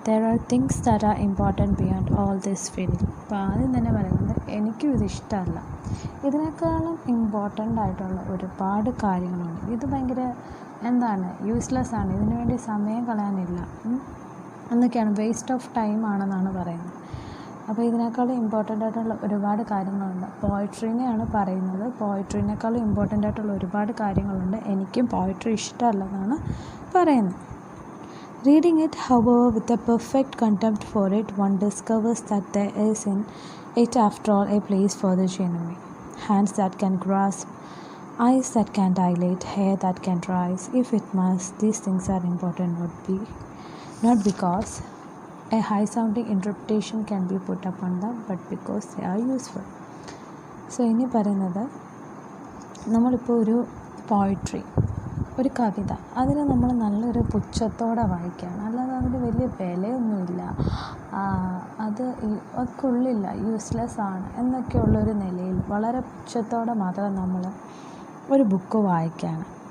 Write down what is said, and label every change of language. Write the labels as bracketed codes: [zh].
[en] There are things that are important beyond all this feeling. [ml] അപ്പോൾ ആദ്യം തന്നെ പറയുന്നത് എനിക്കും ഇത് ഇഷ്ടമല്ല, ഇതിനേക്കാളും ഇമ്പോർട്ടൻ്റ് ആയിട്ടുള്ള ഒരുപാട് കാര്യങ്ങളുണ്ട്. ഇത് ഭയങ്കര യൂസ്ലെസ് ആണ്, ഇതിനു വേണ്ടി സമയം കളയാനില്ല എന്നൊക്കെയാണ്, വേസ്റ്റ് ഓഫ് ടൈം ആണെന്നാണ് പറയുന്നത്. അപ്പോൾ ഇതിനേക്കാളും ഇമ്പോർട്ടൻ്റ് ആയിട്ടുള്ള ഒരുപാട് കാര്യങ്ങളുണ്ട്. പോയട്രീനെയാണ് പറയുന്നത്. പോയട്രീനേക്കാളും ഇമ്പോർട്ടൻ്റ് ആയിട്ടുള്ള ഒരുപാട് കാര്യങ്ങളുണ്ട്, എനിക്കും പോയട്രി ഇഷ്ടമല്ലെന്നാണ് പറയുന്നത്. [en] Reading it, however, with a perfect contempt for it, one discovers that there is in it, after all, a place for the genuine. Hands that can grasp, eyes that can dilate, hair that can rise. If it must, these things are important not because a high-sounding interpretation can be put upon them, but because they are useful. [ml] So, ഇനി പറയുന്നത് നമ്മളിപ്പോൾ ഒരു poetry, ഒരു കവിത, അതിനെ നമ്മൾ നല്ലൊരു പുച്ഛത്തോടെ വായിക്കുകയാണ്, അല്ലാതെ അതിന് വലിയ വിലയൊന്നുമില്ല, അത് കൊള്ളില്ല, യൂസ്ലെസ് ആണ് എന്നൊക്കെയുള്ളൊരു നിലയിൽ വളരെ പുച്ഛത്തോടെ മാത്രം നമ്മൾ ഒരു ബുക്ക് വായിക്കുകയാണ്.